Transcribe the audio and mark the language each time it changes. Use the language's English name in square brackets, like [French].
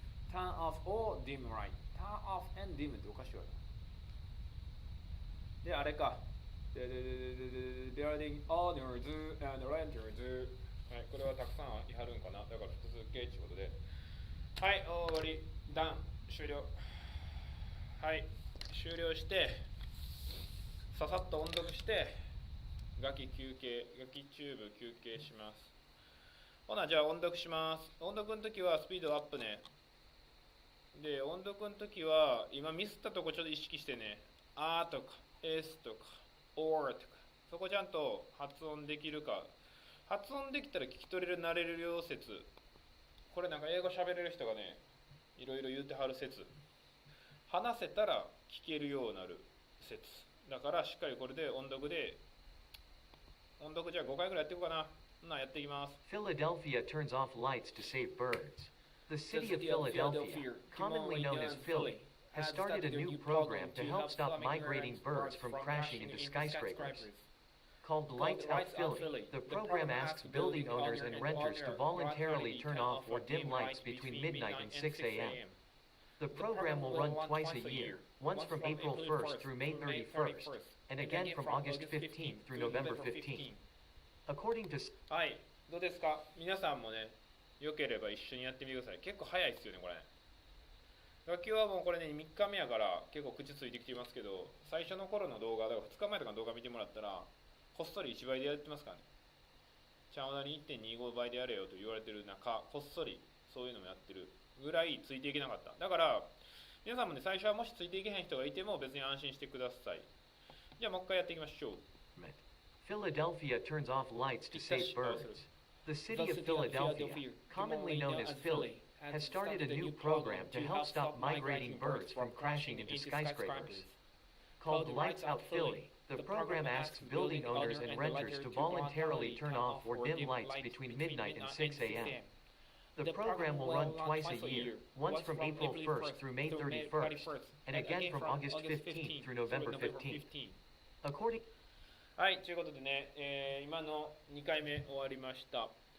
[English] turn off or dim light。turn off and dim [Japanese] っておかしいわね。で、あれか。 [English] building owners and renters。 [Japanese] はい、これはたくさんいはるんかな。だから複数形ということで。はい、終わり。終了。はい、終了して、ささっと音読して、楽器チューブ休憩します。ほな、じゃあ音読します。音読の時はスピードアップね。で、音読の時は、今ミスったとこちょっと意識してね、あとか、S とか、or とか、そこちゃんと発音できるか。発音できたら聞き取れる、慣れるよ説。これなんか英語喋れる人がね、いろいろ言うてはる説。話せたら聞けるようになる説。だからしっかりこれで音読じゃあ5回ぐらいやっていこうかな。やっていきます。 [English] Philadelphia turns off lights to save birds. The city of Philadelphia, commonly known as Philly, has started a new program to help stop migrating birds from crashing into skyscrapers. Called Lights Out Philly, the program asks building owners and renters to voluntarily turn off or dim lights between midnight and 6 a.m. The program will run twice a year, once from April 1st through May 31st, and again from August 15th through November 15th. According to... [Japanese] はい、どうですか皆さんもね、よければ一緒にやってみてください。結構早いですよね、これ。楽器はもうこれね、3日目やから結構口ついてきてますけど、最初の頃の動画、だから2日前とかの動画見てもらったら、こっそり1倍でやってますからね。ちゃんわなに 1.25 倍でやれよと言われてる中、こっそりそういうのもやってるぐらいついていけなかった。だから、皆さんもね、最初はもしついていけへん人がいても別に安心してください。じゃあもう一回やっていきましょう。 [English] Philadelphia turns off lights to save birds. The city of Philadelphia, commonly known as Philly, has started a new program to help stop migrating birds from crashing into skyscrapers. Called Lights Out Philly, the program asks building owners and renters to voluntarily turn off or dim lights between midnight and 6 a.m. The program will run twice a year, once from April 1st through May 31st, and again from August 15th through November 15th. According [Japanese] はい、ということでね、今の2回目終わりました。